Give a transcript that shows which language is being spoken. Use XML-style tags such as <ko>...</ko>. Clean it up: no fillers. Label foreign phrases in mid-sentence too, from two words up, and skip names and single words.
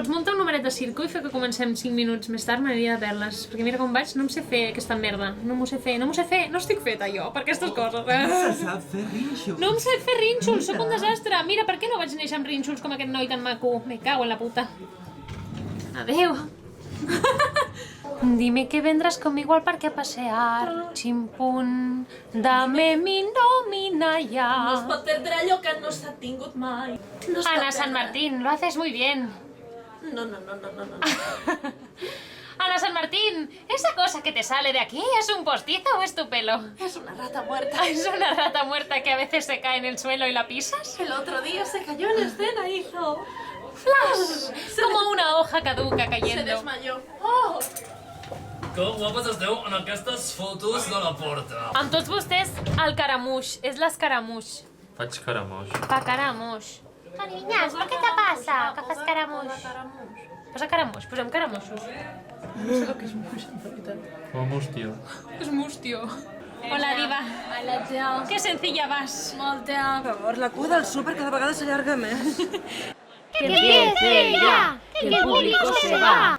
<ca>Pots muntar un numeret de circo i fer que comencem 5 minuts més tard? M'agradaria de perles. Perquè mira com vaig, no em sé fer aquesta merda. No m'ho sé fer. No estic feta jo per aquestes coses. Se sap fer rínxols. No em sé fer rínxols, sóc un desastre. Mira, per què no vaig néixer amb rínxols com aquest noi tan maco? Me cago en la puta. Adeu.</ca> <es>Dime que vendrás conmigo al parque a pasear, chimpún, dame mi nómina ya.</es> <ca>No es pot perdre allò que no s'ha tingut mai. No es pot Ana San perdre. Martín,</ca> <es>lo haces muy bien. No. Ana San Martín, ¿esa cosa que te sale de aquí es un postizo o es tu pelo? Es una rata muerta. ¿Es una rata muerta que a veces se cae en el suelo y la pisas? El otro día se cayó en escena, hizo. ¡Flash! Como una hoja caduca Se cayendo. desmayó. Oh!</es> <ca>Que guapes esteu en aquestes fotos de la porta. Amb tots vostès, el caramuix, és l'escaramuix. Faig caramoix. Pa caramuix.</ca> <es>Cariñas, ¿por qué te pasa?</es> <ca>Que fas caramuix. Posa caramuix, posem caramuixos. Com hòstia. És mustio. Hola, diva. Hola, tia. Que sencilla vas. Molt, tia. Per favor, la cua del súper cada vegada s'allarga més.</ca> <es>¡Que empiece ya! ¡Que el público se va!</es>